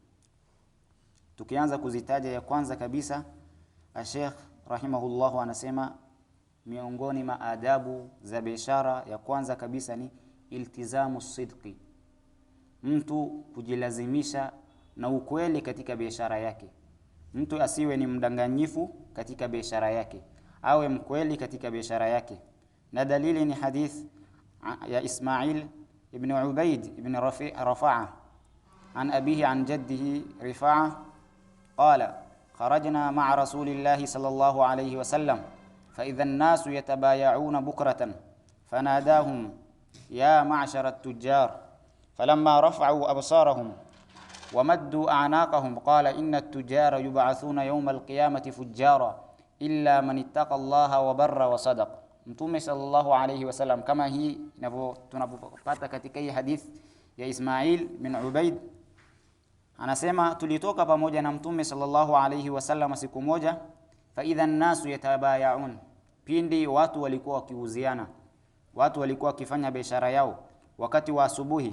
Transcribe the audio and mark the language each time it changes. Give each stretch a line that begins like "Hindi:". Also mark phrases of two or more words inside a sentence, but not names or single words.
Swahili: Tukianza kuzitaja, ya kwanza kabisa, Sheikh rahimahullah anasema miongoni mwa adabu za biashara ya kwanza kabisa ni
Arabic: التزام الصدق,
Swahili: mtu kujilazimisha na ukweli katika biashara yake. Mtu asiwe ni mdanganyifu katika biashara yake, awe mkweli katika biashara yake. Na dalili ni hadith ya Ismail ibn Ubaid ibn Rafa'a
Arabic: عن أبيه عن جده رفاعة قال خرجنا مع رسول الله صلى الله عليه وسلم فإذا الناس يتبايعون بكرة فناداهم يا معشر التجار فلما رفعوا أبصارهم ومدوا أعناقهم قال إن التجار يبعثون يوم القيامة فجارا إلا من اتقى الله وبر وصدق.
Swahili: Mtume
Arabic: صلى الله عليه وسلم,
Swahili: kama hii tunapopata katika hii hadith ya Ismail bin Ubaid, anasema tulitoka pamoja na Mtume
Arabic: صلى الله عليه وسلم
Swahili: siku moja,
Arabic: فإذا الناس يتبايعون,
Swahili: pindi watu walikuwa wakiuziana, watu walikuwa wakifanya biashara yao wakati wa asubuhi.